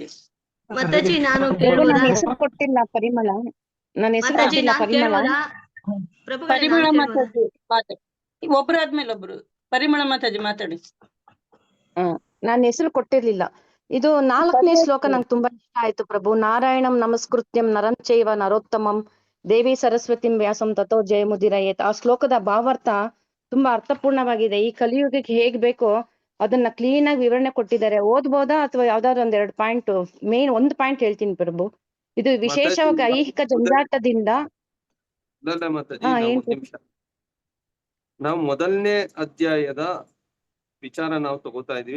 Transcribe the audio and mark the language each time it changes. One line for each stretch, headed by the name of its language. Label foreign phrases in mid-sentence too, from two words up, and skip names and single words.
Kannada: ಮಾತಾಜಿ ನಾನು ನನ್ನ ಹೆಸರು ಕೊಟ್ಟಿಲ್ಲ, ಪರಿಮಳ. ನನ್ನ ಹೆಸರು ಕೊಟ್ಟಿಲ್ಲ, ಪರಿಮಳ. ಪರಿಮಳ ಮಾತಾಜಿ ಮಾತಾಡಿ, ಒಬ್ರಾದ್ಮೇಲೆ ಒಬ್ರು. ಪರಿಮಳ ಮಾತಾಜಿ ಮಾತಾಡಿ. ನನ್ನ ಹೆಸರು ಕೊಟ್ಟಿರ್ಲಿಲ್ಲ. ಇದು 4ನೇ ಶ್ಲೋಕ ನಂಗೆ ತುಂಬಾ ಇಷ್ಟ ಆಯ್ತು ಪ್ರಭು.
Sanskrit: ನಾರಾಯಣಂ ನಮಸ್ಕೃತ್ಯಂ ನರಂ ಚೈವ ನರೋತ್ತಮಂ ದೇವಿ ಸರಸ್ವತಿಂ ವ್ಯಾಸಂ ತಥೋ ಜಯಮುದಿರಯೇತ್.
Kannada: ಆ ಶ್ಲೋಕದ ಭಾವಾರ್ಥ ತುಂಬಾ ಅರ್ಥಪೂರ್ಣವಾಗಿದೆ. ಈ ಕಲಿಯುಗಕ್ಕೆ ಹೇಗ್ ಬೇಕೋ ಅದನ್ನ ಕ್ಲೀನ್ ಆಗಿ ವಿವರಣೆ ಕೊಟ್ಟಿದ್ದಾರೆ. ಓದ್ಬೋದಾ ಅಥವಾ ಯಾವ್ದಾದ್ರು 1-2 ಪಾಯಿಂಟ್? ಮೇನ್ 1 ಪಾಯಿಂಟ್ ಹೇಳ್ತೀನಿ ಪ್ರಭು. ಇದು ವಿಶೇಷವಾಗಿ ಐಹಿಕ ಜಂಜಾಟದಿಂದ ನಾವು 1ನೇ ಅಧ್ಯಾಯದ ವಿಚಾರ ನಾವು ತಗೋತಾ ಇದೀವಿ.